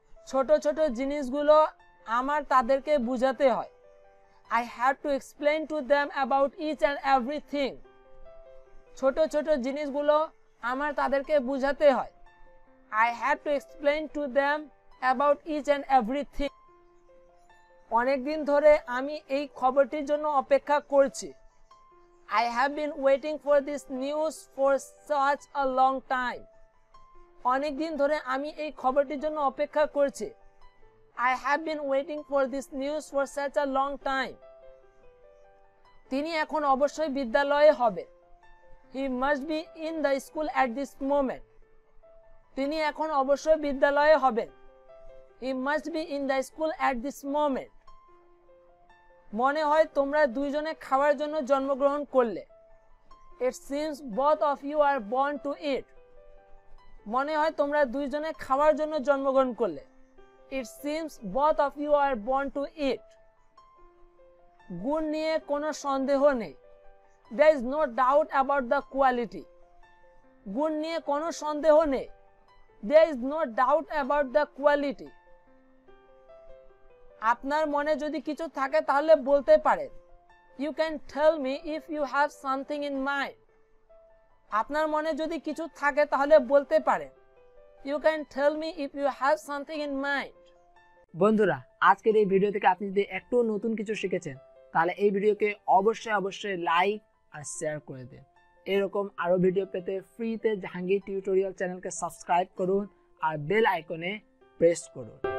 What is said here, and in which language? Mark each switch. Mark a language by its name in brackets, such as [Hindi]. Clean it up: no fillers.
[Bangla] ছোট ছোট জিনিসগুলো আমার তাদেরকে বুঝাতে হয়। [English] I have to explain to them about each and everything. [Bangla] ছোট ছোট জিনিসগুলো আমার তাদেরকে বুঝাতে হয়। [English] I have to explain to them about each and everything. [Bangla] অনেক দিন ধরে আমি এই খবরটির জন্য অপেক্ষা করছি। [English] I have been waiting for this news for such a long time. [Bangla] অনেক দিন ধরে আমি এই খবরটির জন্য অপেক্ষা করছি। [English] I have been waiting for this news for such a long time. [Bangla] তিনি এখন অবশ্যই বিদ্যালয়ে হবেন। [English] He must be in the school at this moment. [Bangla] তিনি এখন অবশ্যই বিদ্যালয়ে হবেন। [English] He must be in the school at this moment. [Bangla] মনে হয় তোমরা দুইজনে খাওয়ার জন্য জন্মগ্রহণ করলে। [English] It seems both of you are born to eat. [Bangla] মনে হয় তোমরা দুইজনে খাওয়ার জন্য জন্মগ্রহণ করলে। [English] It seems both of you are born to eat. [Bangla] গুণ নিয়ে কোনো সন্দেহ নেই। [English] There is no doubt about the quality. [Bangla] গুণ নিয়ে কোনো সন্দেহ নেই। [English] There is no doubt about the quality. [Bangla] আপনার মনে যদি কিছু থাকে তাহলে বলতে পারেন। [English] You can tell me if you have something in mind. [Bangla] আপনার মনে যদি কিছু থাকে তাহলে বলতে পারেন। [English] You can tell me if you have something in mind. [Bangla] বন্ধুরা, আজকের এই ভিডিও থেকে আপনি যদি একটু নতুন কিছু শিখেছেন তাহলে এই ভিডিওকে অবশ্যই লাইক আর শেয়ার করে দিন। এরকম আরো ভিডিও পেতে ফ্রিতে জাহাঙ্গীর টিউটোরিয়াল চ্যানেলকে সাবস্ক্রাইব করুন আর বেল আইকনে প্রেস করুন।